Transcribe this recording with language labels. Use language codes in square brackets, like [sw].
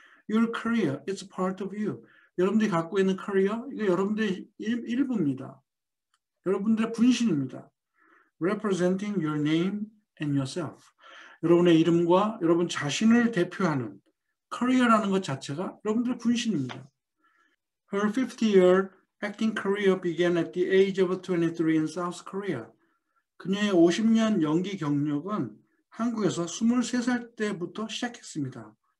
[en] Your career, it's part of you. [ko] 여러분들이 갖고 있는 career, 이거 여러분들의 일부입니다. 여러분들의 분신입니다. [en] Representing your name and yourself. [ko] 여러분의 이름과 여러분 자신을 대표하는 career라는 것 자체가 여러분들의 분신입니다. [en] Her 50-year acting career began at the age of 23 in South Korea. [ko] 그녀의 50년 연기 경력은 한국에서 23살 때부터 시작했습니다.